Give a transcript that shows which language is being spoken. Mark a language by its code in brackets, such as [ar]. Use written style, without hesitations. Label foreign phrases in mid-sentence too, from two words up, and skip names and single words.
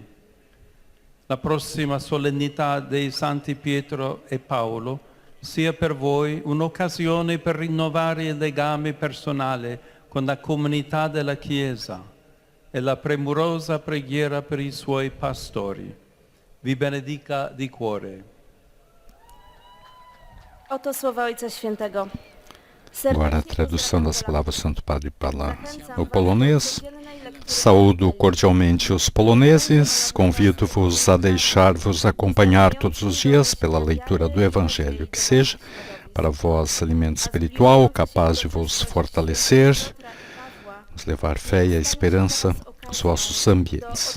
[it] La prossima solennità dei Santi Pietro e Paolo sia per voi un'occasione per rinnovare il legame personale con la comunità della Chiesa e la premurosa preghiera per i suoi pastori. Vi benedica di cuore. [pl] Oto słowa Ojca Świętego. [pt] Agora a tradução das palavras do Santo Padre para o polonês. Saúdo cordialmente os poloneses, convido-vos a deixar-vos acompanhar todos os dias pela leitura do Evangelho, que seja para vós alimento espiritual capaz de vos fortalecer, nos levar fé e a esperança aos vossos ambientes.